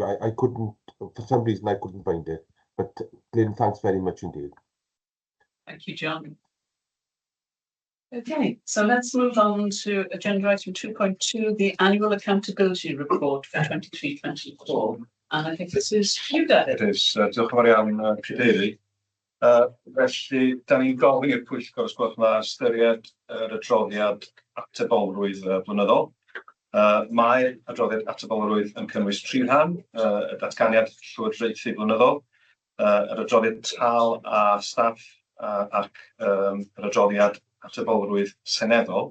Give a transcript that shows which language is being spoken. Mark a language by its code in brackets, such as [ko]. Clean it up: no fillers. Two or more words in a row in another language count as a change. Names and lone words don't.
[en] I couldn't, for some reason, I couldn't find it. But Glyn, thanks very much indeed. Thank you, John. Okay, so let's move on to agenda item 2.2, the annual accountability report for 23-24. And I think this is you, David. It is. [cy] Diolch yn fawr iawn, Cadeirydd. Felly, da ni'n gofyn i'r Pwyllgor os gwelwch na ystyried yr adroddiad atebolrwydd blynyddol. Mae'r adroddiad atebolrwydd yn cynnwys 3 rhan, y datganiad llywodraethu blynyddol, yr adroddiad tal a staff ac yr adroddiad atebolrwydd seneddol.